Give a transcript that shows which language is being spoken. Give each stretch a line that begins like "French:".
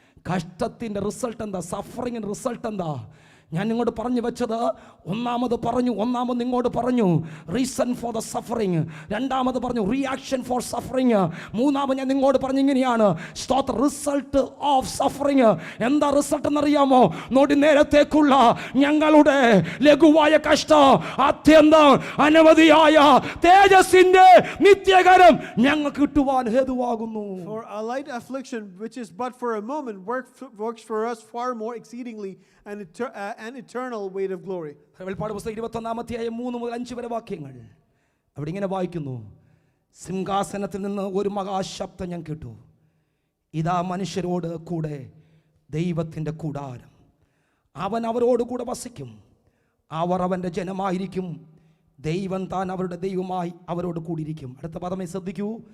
Malayalam: കഷ്ടത്തിൻ്റെ result എന്താ? സഫറിങ്ങിൻ്റെ result എന്താ? ഞാൻ നിങ്ങളോട് പറഞ്ഞു വെച്ചത് ഒന്നാമത് നിങ്ങളോട് പറഞ്ഞു
English: reason for the suffering,
Malayalam: രണ്ടാമത് പറഞ്ഞു
English: reaction for suffering,
Malayalam: മൂന്നാമത് ഞാൻ നിങ്ങളോട് പറഞ്ഞു ഇങ്ങനെയാണ്
English: Result of suffering.
Malayalam: എന്താ റിസൾട്ട് എന്നറിയാമോ? നോടി നേരത്തേക്കുള്ള ഞങ്ങളുടെ ലഘുവായ കഷ്ടം അത്യന്തം അനവധിയായ തേജസ്സിന്റെ നിത്യകരം ഞങ്ങൾക്ക് കിട്ടുവാൻ ഹേതുവാകുന്നു.
English: For a light affliction which is but for a moment works for us far more exceedingly an eternal weight of glory.
Malayalam: വെളിപ്പാട് പുസ്തകം 21-ാം 3 മുതൽ 5 വരെ വാക്യങ്ങൾ. അവിടെ ഇങ്ങനെ വായിക്കുന്നു: സിംഹാസനത്തിൽ നിന്ന് ഒരു മഹാശബ്ദം ഞാൻ കേട്ടു. ഇതാ മനുഷ്യരോട് കൂടെ ദൈവത്തിൻ്റെ കൂടാരം, അവൻ അവരോട് കൂടെ വസിക്കും, അവർ അവൻ്റെ ജനമായിരിക്കും, ദൈവം താൻ അവരുടെ ദൈവമായി അവരോട് കൂടിയിരിക്കും. അടുത്ത പദമേ ശ്രദ്ധിക്കൂ.